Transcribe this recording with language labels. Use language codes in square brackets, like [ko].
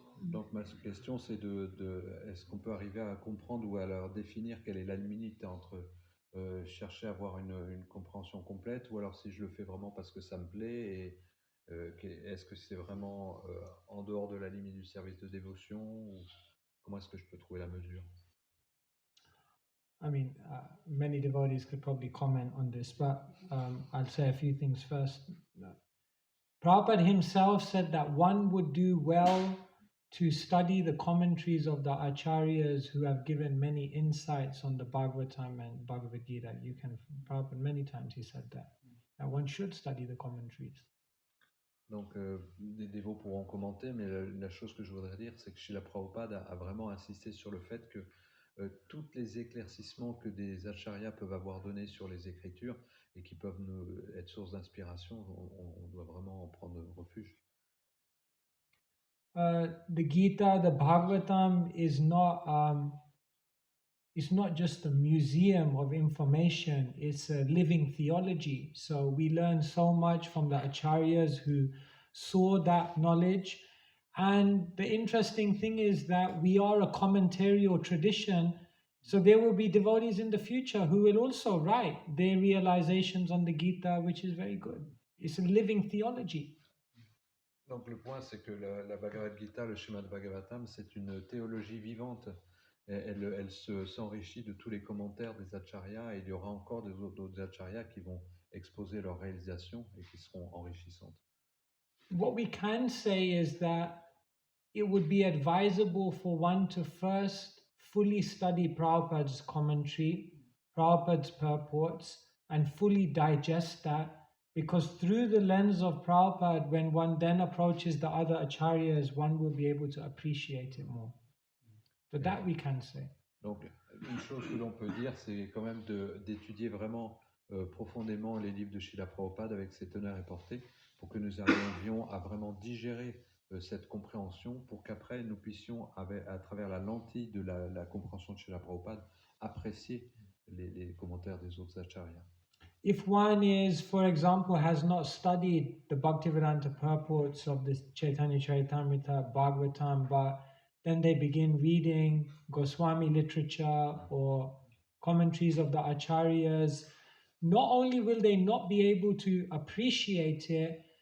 [fr] Donc ma question c'est est-ce qu'on peut arriver à comprendre ou à leur définir quelle est la limite entre chercher à avoir une compréhension complète, ou alors si je le fais vraiment parce que ça me plaît, et est-ce que c'est vraiment en dehors de la limite du service de dévotion, ou comment est-ce que je peux trouver la mesure? [en] I mean, many devotees could probably comment on this, but I'll say a few things first. Prabhupada himself said that one would do well to study the commentaries of the acharyas who have given many insights on the Bhagavatam and Bhagavad Gita. Prabhupada many times he said that one should study the commentaries. [fr] Donc, des dévots pourront commenter, mais la chose que je voudrais dire, c'est que Srila Prabhupada a vraiment insisté sur le fait que tous les éclaircissements que des acharyas peuvent avoir donnés sur les Écritures et qui peuvent être source d'inspiration, on doit vraiment en prendre refuge. [en] The Gita, the Bhagavatam is not it's not just a museum of information, it's a living theology. So we learn so much from the acharyas who saw that knowledge. And the interesting thing is that we are a commentarial tradition, so there will be devotees in the future who will also write their realizations on the Gita, which is very good. It's a living theology. [fr] Donc le point, c'est que la Bhagavad Gita, le Srimad Bhagavatam, c'est une théologie vivante. Elle s'enrichit de tous les commentaires des acharyas, et il y aura encore d'autres acharyas qui vont exposer leurs réalisations et qui seront enrichissantes. [en] What we can say is that it would be advisable for one to first fully study Prabhupada's commentary, Prabhupada's purports, and fully digest that, because through the lens of Prabhupada, when one then approaches the other acharyas, one will be able to appreciate it more. So that we can say. [fr] Donc, une chose que l'on peut dire, c'est quand même d'étudier vraiment profondément les livres de Srila Prabhupada avec ses teneurs et portées, pour que nous arrivions à vraiment digérer cette compréhension, pour qu'après nous puissions, à travers la lentille de la compréhension de Srila Prabhupada, apprécier les commentaires des autres acharyas. [en] If one is, for example, has not studied the Bhaktivedanta purports of the Chaitanya Charitamrita, Bhagavatam, but then they begin reading Goswami literature or commentaries of the acharyas, not only will they not be able to appreciate it,